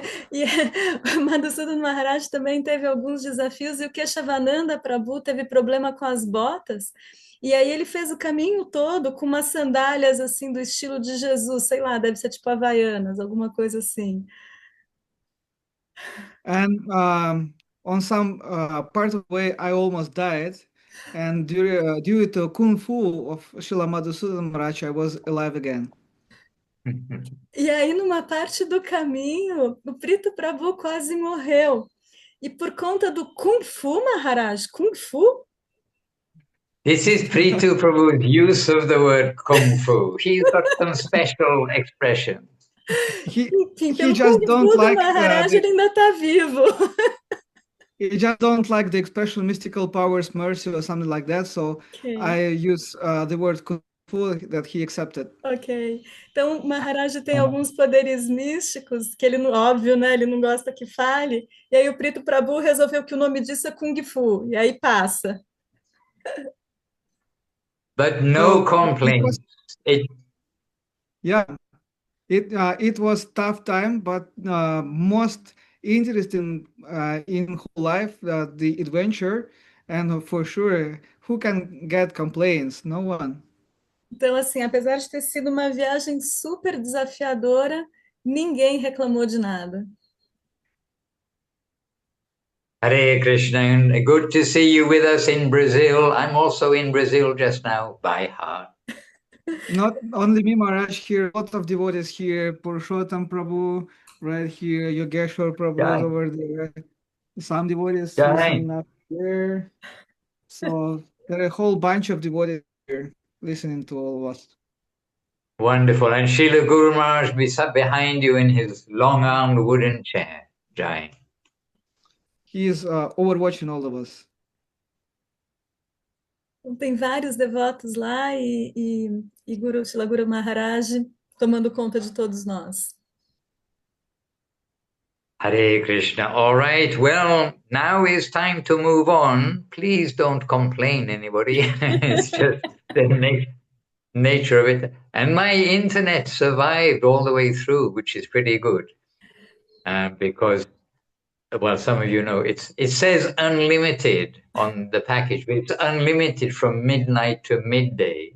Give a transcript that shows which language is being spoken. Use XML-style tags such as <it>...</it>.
<pt>E o Madhusudan Maharaj também teve alguns desafios, e o Keshavananda Prabhu teve problema com as botas, e aí ele fez o caminho todo com umas sandálias assim do estilo de Jesus, sei lá, deve ser tipo Havaianas, alguma coisa assim.</pt> <en>And on some part of the way, I almost died. And due to Kung Fu of Srila Madhusudan Maharaj, I was alive again.</en> <pt>E aí, numa parte do caminho, o Prito Prabhu quase morreu. E por conta do Kung Fu, Maharaj, Kung Fu?</pt> <en>This is Prithu Prabhu's use of the word Kung Fu. He's got some special expressions.</en> <pt>Enfim, pelo Kung Fu do Maharaj, ele ainda está vivo.</pt> <en>He just don't like the expression mystical powers, mercy, or something like that. So I use the word Kung Fu that he accepted. Ok.</en> <pt>Então, Maharaj tem alguns poderes místicos que ele, óbvio, né? Ele não gosta que fale. E aí o Prito Prabhu resolveu que o nome disso é Kung Fu. E aí passa.</pt> <en>But no complaints. It was tough time, but most interesting in whole life, the adventure, and for sure, who can get complaints? No one.</en> <pt>Então, assim, apesar de ter sido uma viagem super desafiadora, ninguém reclamou de nada.</pt> <en>Hare Krishna, good to see you with us in Brazil. I'm also in Brazil just now by heart. Not only me, Maharaj, here, a lot of devotees here, Purushottam Prabhu, right here, Yogeshwar Prabhu is over there, some devotees listening up there. So there are a whole bunch of devotees here listening to all of us. Wonderful. And Srila Guru Maharaj be sat behind you in his long-armed wooden chair. Jai. He is overwatching all of us.</en> <pt>Tem vários devotos lá e Srila Guru Maharaj tomando conta de todos nós.</pt> <en>Hare Krishna. All right. Well, now is time to move on. Please don't complain, anybody. It's just the nature of it. And my internet survived all the way through, which is pretty good. Because, well, some of you know, it says unlimited on the package, but it's unlimited from midnight to midday.</en>